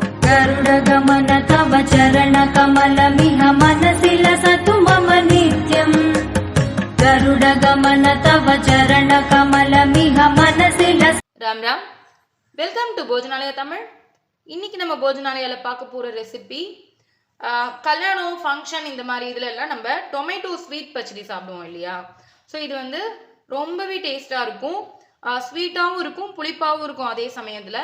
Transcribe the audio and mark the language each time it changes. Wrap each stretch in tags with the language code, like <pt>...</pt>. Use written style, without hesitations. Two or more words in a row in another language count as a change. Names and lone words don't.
<sa>गरुडगमन तव चरणकमलमिह मनसि लसतु मम नित्यम् गरुडगमन तव चरणकमलमिह मनसि लस</sa> <ta>ராம் ராம்.</ta> <en>welcome to</en> <ta>போஜனாலயா தமிழ். இன்னைக்கு நம்ம போஜனாலயால பார்க்க போற ரெசிபி கல்யாணம் ஃபங்க்ஷன் இந்த மாதிரி இதுல எல்லாம் நம்ம</ta> <en>tomato sweet</en> <ta>பச்சடி சாப்பிடுவோம் இல்லையா. ஸோ இது வந்து ரொம்பவே டேஸ்டாக இருக்கும், ஸ்வீட்டாகவும் இருக்கும், புளிப்பாகவும் இருக்கும் அதே சமயத்தில்.</ta>